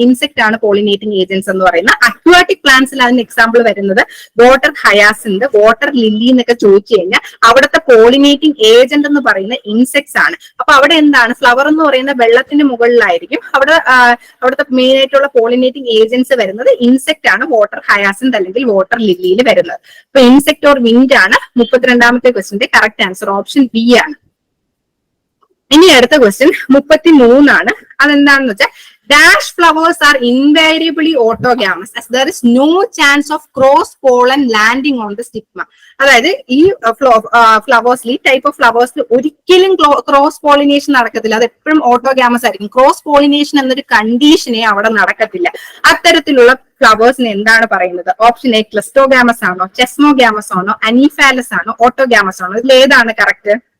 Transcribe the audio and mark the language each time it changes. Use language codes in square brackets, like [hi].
[ml] Insect ആണ് pollinating agents എന്ന് പറയുന്നത്. അക്വാറ്റിക് പ്ലാന്റ്സിൽ അതിന് എക്സാമ്പിൾ വരുന്നത് വാട്ടർ ഹയാസിന്ത്, വാട്ടർ ലില്ലി എന്നൊക്കെ ചോദിച്ചു കഴിഞ്ഞാൽ അവിടുത്തെ പോളിനേറ്റിംഗ് ഏജന്റ് എന്ന് പറയുന്നത് ഇൻസെക്ട്സ് ആണ്. അപ്പൊ അവിടെ എന്താണ്? ഫ്ലവർ എന്ന് പറയുന്ന വെള്ളത്തിന് മുകളിലായിരിക്കും. അവിടുത്തെ മെയിൻ ആയിട്ടുള്ള പോളിനേറ്റിംഗ് ഏജന്റ്സ് വരുന്നത് ഇൻസെക്ട് ആണ്, വാട്ടർ ഹയാസിന്ത് അല്ലെങ്കിൽ വാട്ടർ ലില്ലിയിൽ വരുന്നത്. അപ്പൊ ഇൻസെക്ട് ഓർ വിൻഡ് ആണ് 32ാമത്തെ ക്വസ്റ്റിന്റെ കറക്റ്റ് ആൻസർ ഓപ്ഷൻ ബി ആണ്. ഇനി അടുത്ത ക്വസ്റ്റ്യൻ 33 അതെന്താണെന്ന് വെച്ചാൽ [en] Dash flowers are invariably autogamous as there is no chance of cross pollen landing on the stigma. [ml] അതായത് ഈ ഫ്ലവേഴ്സിൽ ഈ ടൈപ്പ് ഓഫ് ഫ്ലവേഴ്സിൽ ഒരിക്കലും ക്രോസ് പോളിനേഷൻ നടക്കത്തില്ല. അത് എപ്പോഴും ഓട്ടോഗ്യാമസ് ആയിരിക്കും. ക്രോസ് പോളിനേഷൻ എന്നൊരു കണ്ടീഷനെ അവിടെ നടക്കത്തില്ല. അത്തരത്തിലുള്ള ഫ്ലവേഴ്സിന് എന്താണ് പറയുന്നത്? ഓപ്ഷൻ എ ക്ലസ്റ്റോഗ്യാമസ് ആണോ, ചെസ്മോഗ്യാമസ് ആണോ, അനീഫാലസ് ആണോ, ഓട്ടോഗ്യാമസ് ആണോ? ഇതിൽ ഏതാണ് കറക്റ്റ്?